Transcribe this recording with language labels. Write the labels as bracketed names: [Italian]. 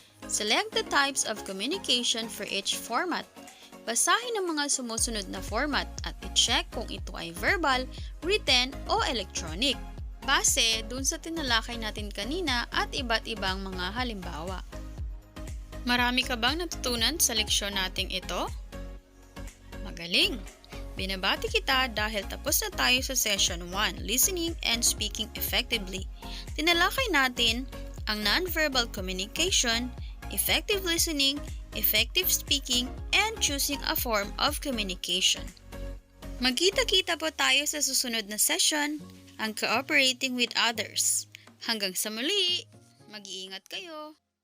[English] Select the types of communication for each format. [Filipino] Basahin ang mga sumusunod na format at i-check kung ito ay verbal, written, o electronic. Base dun sa tinalakay natin kanina at iba't ibang mga halimbawa. Marami ka bang natutunan sa leksyon nating ito? Magaling! Binabati kita dahil tapos na tayo sa session 1, Listening and Speaking Effectively. Tinalakay natin ang [English] non-verbal communication, effective listening, effective speaking, and choosing a form of communication. [Filipino] Magkita-kita po tayo sa susunod na session, ang cooperating with others. Hanggang sa muli, mag-iingat kayo.